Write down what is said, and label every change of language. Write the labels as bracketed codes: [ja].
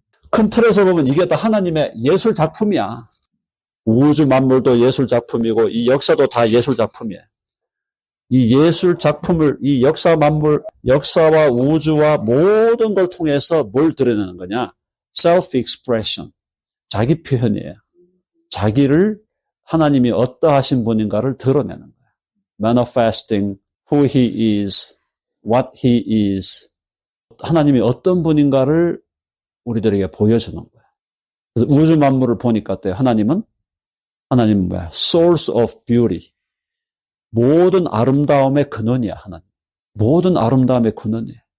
[ko] 큰 틀에서 보면 이게 다 하나님의 예술 작품이야. 우주 만물도 예술 작품이고 이 역사도 다 예술 작품이에요. 이 예술 작품을 이 역사 만물, 역사와 우주와 모든 걸 통해서 뭘 드러내는 거냐? self-expression. 자기 표현이에요. 자기를 하나님이 어떠하신 분인가를 드러내는 거예요. [en] manifesting who he is, what he is. [ko] 하나님이 어떤 분인가를 우리들에게 보여주는 거예요. 그래서 우주 만물을 보니까 어때요? 하나님은 뭐야? [en] source of beauty. [ko] 모든 아름다움의 근원이야, 하나님. 모든 아름다움의 근원이에요.